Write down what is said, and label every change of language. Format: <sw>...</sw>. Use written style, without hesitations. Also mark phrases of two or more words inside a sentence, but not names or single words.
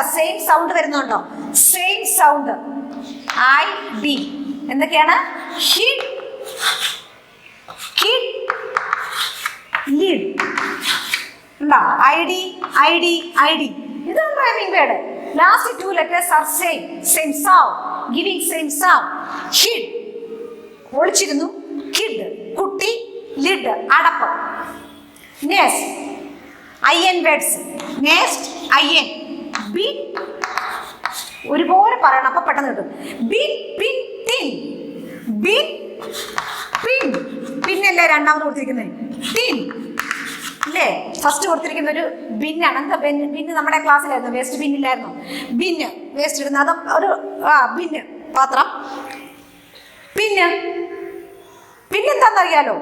<en>same sound</en> <ml>വരുന്നുണ്ടോ?</ml> <en>same sound.</en> <ml>ID എന്തൊക്കെയാണ്?</ml> <en>hit, kid, lid.</en> <ml>ഉണ്ടോ? ID. ഇതാണ്</ml> <en>rhyming word. ലാസ്റ്റ് 2 letters are same sound, giving same sound. Hid, ഒളിച്ചിരുന്നു. Kid,</en> <ml>കുട്ടി. Lid, അടപ്പ്.</ml> <en>Nest, IN words. Nest, IN. Bin,</en> <ml>ഒരുപോലെ പറയണം, അപ്പൊ പെട്ടെന്ന് കിട്ടും.</ml> <en>Bin, pin, tin. Bin, pin.</en> <ml>പിന്നല്ലേ രണ്ടാമത് കൊടുത്തിരിക്കുന്നത്? Tin അല്ലേ? ഫസ്റ്റ് കൊടുത്തിരിക്കുന്ന ഒരു ബിന്നാണ്. എന്താ ബിന്ന്? നമ്മുടെ ക്ലാസ്സിലായിരുന്നു, വേസ്റ്റ് ബിന്നില്ലായിരുന്നു. ബിന്ന് വേസ്റ്റ് ഇടുന്ന അത് ഒരു ബിന്ന് പാത്രം. പിന്നെന്താണെന്നറിയാലോ?</ml>